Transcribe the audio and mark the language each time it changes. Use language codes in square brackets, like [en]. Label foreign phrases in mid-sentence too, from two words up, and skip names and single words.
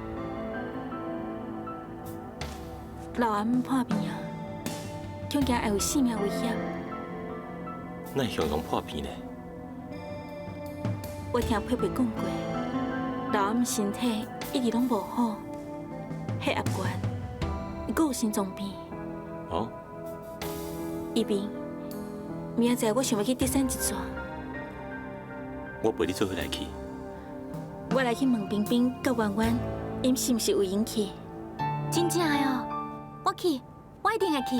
[nan] 老阿姆破病啊，恐惊会有性命危险。哪会形容破病呢？我听佩佩讲过，老阿姆身体一直拢无好。血压高，伊阁有心脏病。哦。一边，明仔载我想要去德山一撮。我陪你做伙来去。我来去问冰冰甲圆圆，因是毋是有闲去？真正的哦，我去，我一定会去。